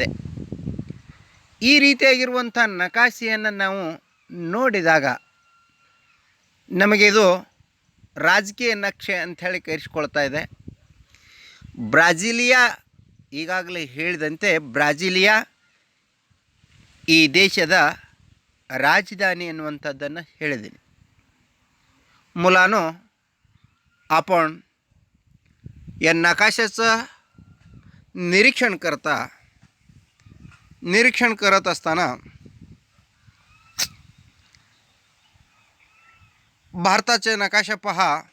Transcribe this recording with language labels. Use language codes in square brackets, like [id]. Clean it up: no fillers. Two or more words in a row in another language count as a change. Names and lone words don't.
[kn] ಈ ರೀತಿಯಾಗಿರುವಂಥ ನಕಾಶೆಯನ್ನು ನಾವು ನೋಡಿದಾಗ ನಮಗಿದು ರಾಜಕೀಯ ನಕ್ಷೆ ಅಂಥೇಳಿ ಕರೆಸಿಕೊಳ್ತಾ ಇದೆ. ಬ್ರಾಜಿಲಿಯಾ, ಈಗಾಗಲೇ ಹೇಳಿದಂತೆ ಬ್ರಾಜಿಲಿಯಾ ಈ ದೇಶದ ರಾಜಧಾನಿ ಎನ್ನುವಂಥದ್ದನ್ನು ಹೇಳಿದ್ದೀನಿ. [mr] मुलानो, आपण या नकाशाचं निरीक्षण करत असताना भारताचे नकाशा पहा.